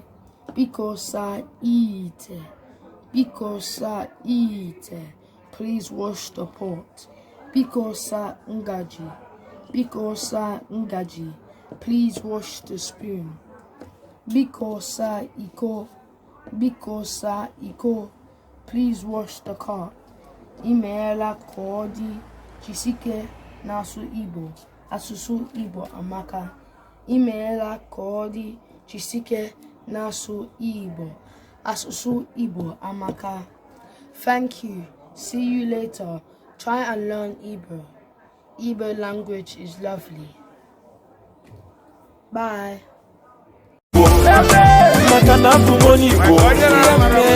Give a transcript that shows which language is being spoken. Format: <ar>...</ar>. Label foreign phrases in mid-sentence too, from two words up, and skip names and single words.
<ig>Biko sa ite,</ig> <en>please wash the pot.</en> <ig>Biko sa ngaji,</ig> <en>please wash the spoon.</en> <ig>Biko sa iko,</ig> <en>please wash the cup.</en> <ig>Imeela kodi chisike nasu Igbo. Asusu Igbo amaka. Imeela kodi chisike nasu Igbo. Asusu Igbo amaka.</ig> <en>Thank you. See you later. Try and learn Igbo. Igbo language is lovely. Bye.</en>